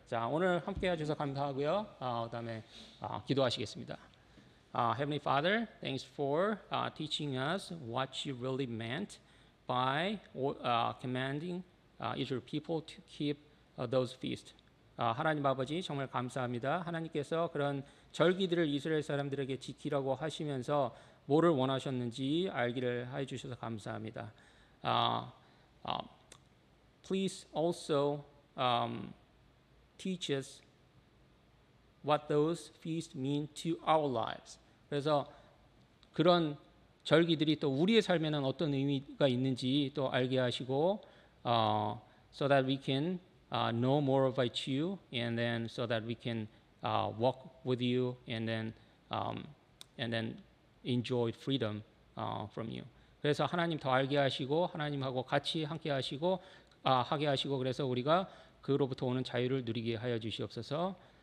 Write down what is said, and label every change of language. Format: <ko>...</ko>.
<ko>자, 오늘 함께 해주셔서 감사하고요. 그다음에 기도하시겠습니다.</ko> <en>Heavenly Father, thanks for teaching us what you really meant by commanding Israel people to keep those feasts.</en> <ko>하나님 아버지 정말 감사합니다. 하나님께서 그런 절기들을 이스라엘 사람들에게 지키라고 하시면서 뭐를 원하셨는지 알기를 해주셔서 감사합니다.</ko> <en>Please also teach us what those feasts mean to our lives.</en> <ko>그래서 그런 절기들이 또 우리의 삶에는 어떤 의미가 있는지 또 알게 하시고</ko> <en>so that we can know more about you, and then so that we can walk with you, and then enjoy freedom from you.</en> <ko>그래서 하나님 더 알게 하시고 하나님하고 같이 함께 하시고 하게 하시고 그래서 우리가 그로부터 오는 자유를 누리게 하여 주시옵소서.</ko>